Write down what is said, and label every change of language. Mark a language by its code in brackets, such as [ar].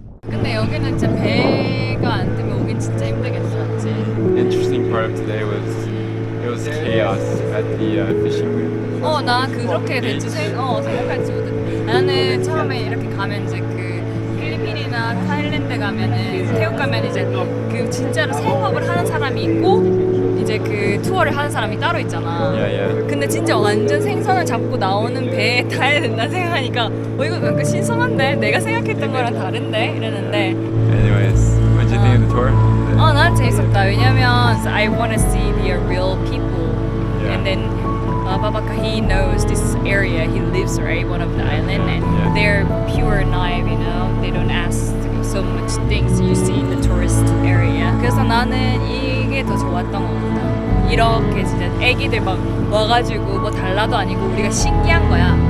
[ko] 근데 여기는 진짜 배가 안 뜨면 오긴 진짜 힘들겠어, 맞지? [en] Interesting part of today was it was chaos at the fishing booth. [ko] 나 그렇게 될지 생각할지 못했. 나는 처음에 이렇게 가면 이제 그 필리핀이나 타일랜드 가면은 태국 가면 이제 그 진짜로 생업을 하는 사람이 있고 이제 그 투어를 하는 사람이 따로 있잖아. [en] Yeah. [ko] 근데 진짜 완전 생선을 잡고 나오는 배에 타야 된다 생각하니까 이거 뭔가 신선한데 내가 생각했던 거랑 다른데 이랬는데 [en] Anyways, what did you think of the tour? [ko] 난 재밌었다. 왜냐면 [en] I want to see the real people. Yeah. And then Babaka, he knows this area. He lives right one of the island, and Yeah. they're pure naive. You know, they don't ask so much things you see in the tourist area. [ko] 그래서 나는 이게 더 좋았던 것 같다. 이렇게 진짜 애기들 막 와가지고 뭐 달라도 아니고 우리가 신기한 거야.